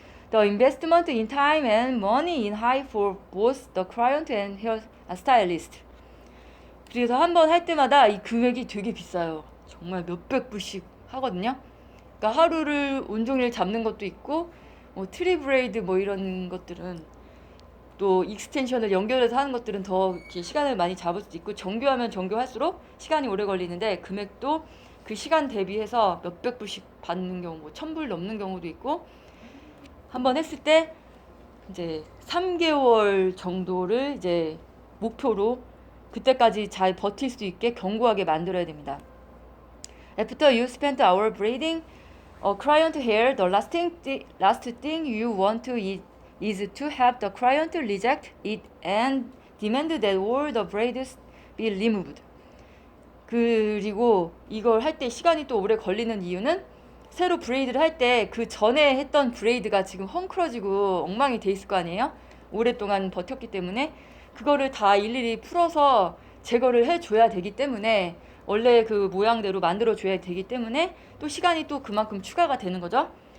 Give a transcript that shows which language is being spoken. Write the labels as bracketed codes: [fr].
[en] The investment in time and money is high for both the client and hair stylist. [ko] 그래서 한 번 할 때마다 이 금액이 되게 비싸요. 정말 몇백 불씩 하거든요. 그러니까 하루를 온종일 잡는 것도 있고 뭐 트리 브레이드 뭐 이런 것들은 또 익스텐션을 연결해서 하는 것들은 더 이렇게 시간을 많이 잡을 수도 있고 정교하면 정교할수록 시간이 오래 걸리는데 금액도 그 시간 대비해서 몇백 불씩 받는 경우, 뭐 1,000불 넘는 경우도 있고 한번 했을 때 이제 3개월 정도를 이제 목표로 그때까지 잘 버틸 수 있게 견고하게 만들어야 됩니다. [en] After you spent hour braiding a client hair, the last thing you want to is to have the client reject it and demand that all the braids be removed. [ko] 그리고 이걸 할 때 시간이 또 오래 걸리는 이유는 새로 브레이드를 할 때 그 전에 했던 브레이드가 지금 헝클어지고 엉망이 돼 있을 거 아니에요? 오랫동안 버텼기 때문에 그거를 다 일일이 풀어서 제거를 해줘야 되기 때문에 원래 그 모양대로 만들어줘야 되기 때문에 또 시간이 또 그만큼 추가가 되는 거죠.